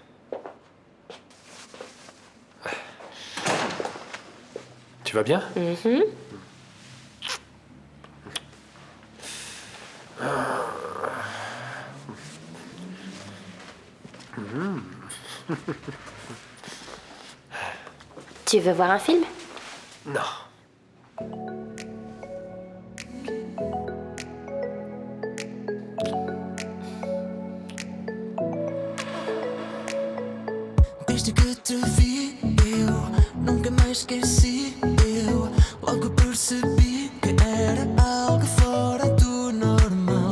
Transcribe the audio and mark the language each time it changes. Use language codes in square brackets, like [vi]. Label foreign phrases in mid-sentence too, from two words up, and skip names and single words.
[fr] Tu vas bien? Tu veux voir un film? Non. [pt] Desde que te vi, eu nunca mais esqueci. Eu logo percebi que era algo fora do normal.